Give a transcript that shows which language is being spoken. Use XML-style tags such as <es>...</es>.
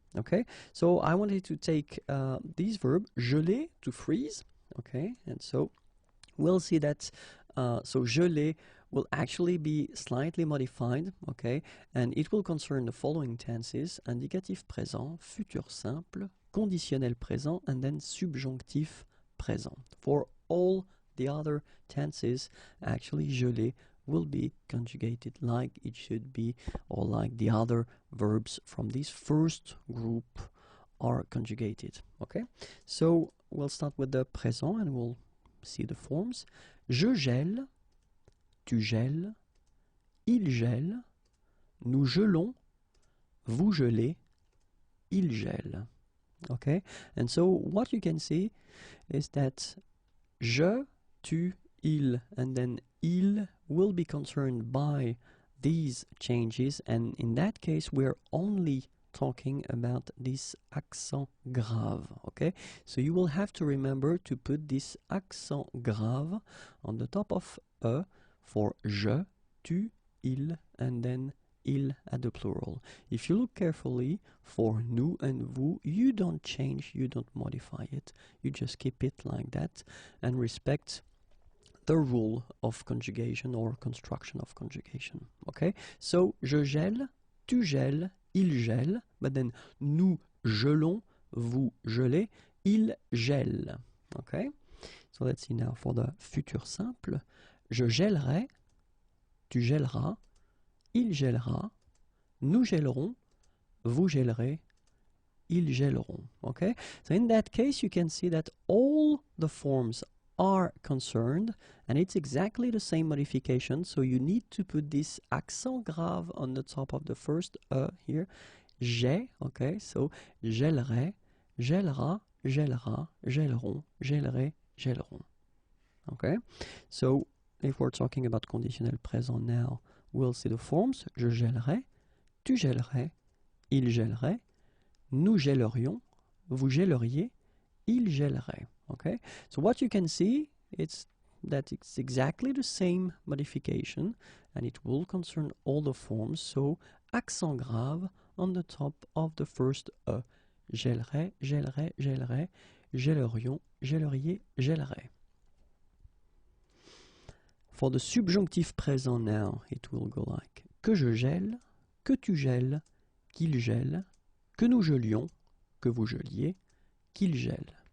<en>Okay, so I wanted to take this verb geler, to freeze, okay, and so we'll see that so geler will actually be slightly modified, okay, and it will concern the following tenses: indicatif présent, futur simple, conditionnel présent, and then subjonctif présent. For all the other tenses, actually geler will be conjugated like it should be, or like the other verbs from this first group are conjugated. Okay, so we'll start with the présent and we'll see the forms.</en> <fr>Je gèle, tu gèles, il gèle, nous gelons, vous gelez, il gèle.</fr> <en>Okay, and so what you can see is that je, tu, il, and then il will be concerned by these changes, and in that case we're only talking about this accent grave, okay? So you will have to remember to put this accent grave on the top of e for je, tu, il, and then il at the plural. If you look carefully, for nous and vous, you don't change, you don't modify it, you just keep it like that and respect the rule of conjugation or construction of conjugation, okay?</en> <fr>So, je gèle, tu gèles, il gèle,</fr> <en>but then</en> <fr>nous gelons, vous gelez, il gèle, okay?</fr> <en>So let's see now for the futur simple.</en> <fr>Je gèlerai, tu gèleras, il gèlera, nous gèlerons, vous gèlerez, ils gèleront,</fr> <en>okay? So in that case, you can see that all the forms are concerned, and it's exactly the same modification, so you need to put this accent grave on the top of the first here, j'ai, okay?</en> <fr>So gèlerai, gèlera, gèlera, gèleront, gèlerai, gèleront,</fr> <en>okay? So if we're talking about conditionnel présent now, we'll see the forms.</en> <fr>Je gèlerai, tu gèlerais, il gèlerait, nous gèlerions, vous gèleriez, il gèlerait.</fr> <en>Okay? So what you can see is that it's exactly the same modification and it will concern all the forms. So accent grave on the top of the first E.</en> <fr>Gèlerait, gèlerait, gèlerait, gèlerions, gèleriez, gèlerait.</fr> <en>For the subjonctif présent now, it will go like</en> <fr>que je gèle, que tu gèles, qu'il gèle, que nous gelions, que vous geliez, qu'il gèle.</fr>